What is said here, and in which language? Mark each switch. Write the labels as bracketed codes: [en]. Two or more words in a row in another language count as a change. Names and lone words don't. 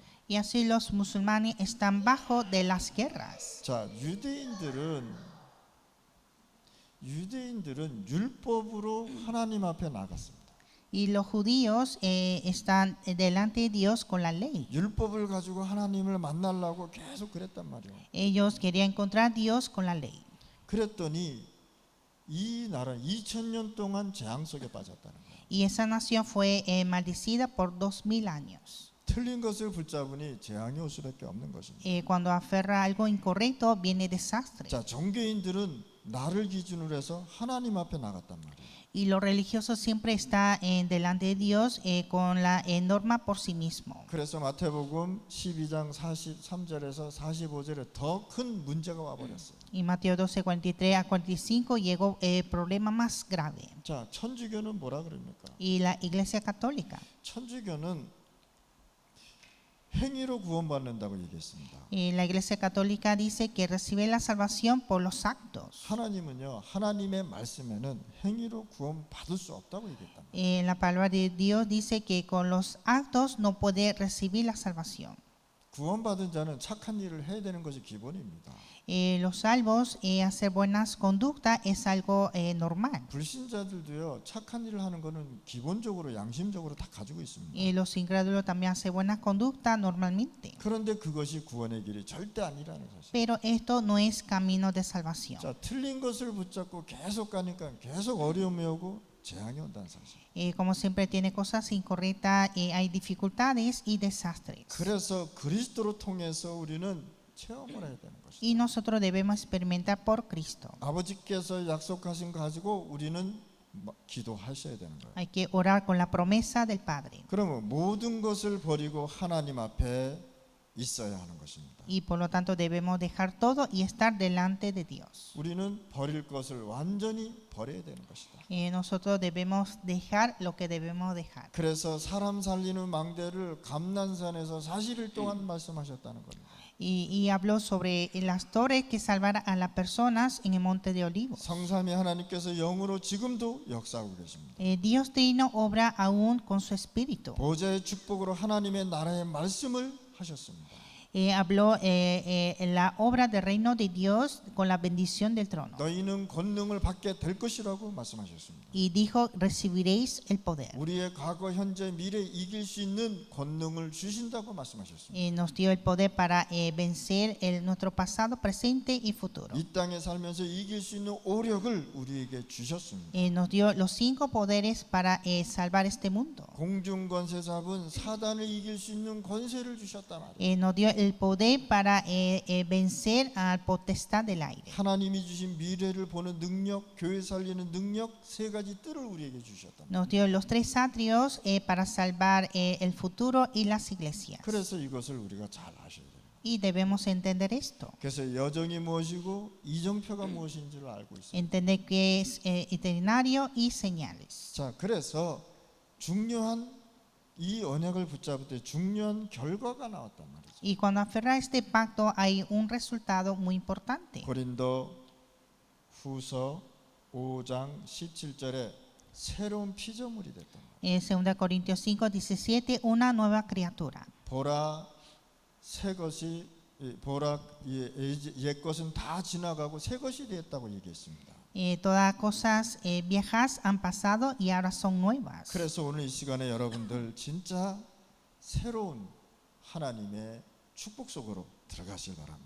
[es] Y así los musulmanes están bajo de las guerras. [ko] 자, 유대인들은 율법으로 하나님 앞에 나갔습니다. [es] Y los judíos están delante de Dios con la ley. [ko] 율법을 가지고 하나님을 만나려고 계속 그랬단 말이에요. [es] Ellos querían encontrar a Dios con la ley. [ko] 그랬더니 이 나라는 2000년 동안 재앙 속에 빠졌다는 거예요. [es] Y esa nación fue maldecida por 2000 años. [ko] 틀린 것을 붙잡으니 재앙이 올 수밖에 없는 것입니다. [es] Cuando aferra algo incorrecto, viene desastre. [ko] 자, 종교인들은 나를 기준으로 해서 하나님 앞에 나갔단 말이에요. [es] Y los religiosos siempre están delante de Dios con la norma por sí mismo. [ko] 그래서 마태복음 12장 43절에서 45절에 더 큰 문제가 와버렸어요. [es] Y Mateo 12, 43 a 45 llegó el problema más grave. [ko] 자, 천주교는 뭐라 그럽니까? [es] Y la Iglesia Católica. [ko] 천주교는 행위로 구원받는다고 얘기했습니다. [es] La Iglesia Católica dice que recibe la salvación por los actos. [ko] 하나님은요, 하나님의 말씀에는 행위로 구원받을 수 없다고 얘기했단 말이에요. [es] La palabra de Dios dice que con los actos no puede recibir la salvación. [ko] 구원받은 자는 착한 일을 해야 되는 것이 기본입니다. [es] Los salvos, hacer buenas conductas es algo normal. [ko] 불신자들도요, 착한 일을 하는 것은 기본적으로 양심적으로 다 가지고 있습니다. [es] Los incrédulos también hacen buenas conductas normalmente. [ko] 그런데 그것이 구원의 길이 절대 아니라는 사실. [es] Pero esto no es camino de salvación. [ko] 자, 틀린 것을 붙잡고 계속 가니까 계속 어려움이 오고 재앙이 온다는 사실. [es] Como siempre tiene cosas incorrectas, hay dificultades y desastres. [ko] 그래서 그리스도로 통해서 우리는 체험을 해야 되는 것이죠. [es] Y nosotros debemos experimentar por Cristo. [ko] 아버지께서 약속하신 거 가지고 우리는 기도하셔야 되는 거예요. [es] Hay que orar con la promesa del Padre. [ko] 그러면 모든 것을 버리고 하나님 앞에 있어야 하는 것입니다. [es] Y por lo tanto debemos dejar todo y estar delante de Dios. [ko] 우리는 버릴 것을 완전히 버려야 되는 것이다. [es] Nosotros debemos dejar lo que debemos dejar. [ko] 그래서 사람 살리는 망대를 감난산에서 40일 동안 말씀하셨다는 겁니다. [es] Y habló sobre las torres que salvarán a las personas en el monte de Olivos. [ko] 성삼위 하나님께서 영으로 지금도 역사하고 계십니다. [es] Dios Trino obra aún con su espíritu. [ko] 보좌의 축복으로 하나님의 나라의 말씀을 하셨습니다. [es] Habló la obra del reino de Dios con la bendición del trono. [ko] 너희는 권능을 받게 될 것이라고 말씀하셨습니다. [es] Y dijo, recibiréis el poder. [ko] 우리의 과거, 현재, 미래 이길 수 있는 권능을 주신다고 말씀하셨습니다. [es] Nos dio el poder para vencer nuestro pasado, presente y futuro. [ko] 이 땅에 살면서 이길 수 있는 오력을 우리에게 주셨습니다. [es] Nos dio los 5 poderes para salvar este mundo. [ko] 공중 권세 잡은 사단을 이길 수 있는 권세를 주셨단 말이에요. [es] Nos dio el poder para vencer al potestad del aire. [ko] 하나님이 주신 미래를 보는 능력, 교회 살리는 능력, 3가지 뜰을 우리에게 주셨단 말이에요. [es] Nos dio los 3 atrios para salvar el futuro y las iglesias. [ko] 그래서 이것을 우리가 잘 아셔야 돼요. [es] Y debemos entender esto. [ko] 그래서 여정이 무엇이고 이정표가 무엇인지를 알고 있습니다. [es] Entender qué es itinerario y señales. [ko] 자, 그래서 중요한 이 언약을 붙잡을 때 중요한 결과가 나왔단 말이죠. [es] Y cuando aferra a este pacto hay un resultado muy importante. [ko] 고린도 후서 5장 17절에 새로운 피조물이 됐단 말이에요. [es] 2 Corintios 5:17, una nueva criatura. [ko] 보라 옛 것은 다 지나가고 새 것이 되었다고 얘기했습니다. [es] Todas cosas viejas han pasado y ahora son nuevas. [ko] 그래서 오늘 이 시간에 여러분들 진짜 새로운 하나님의 축복 속으로 들어가실 바랍니다.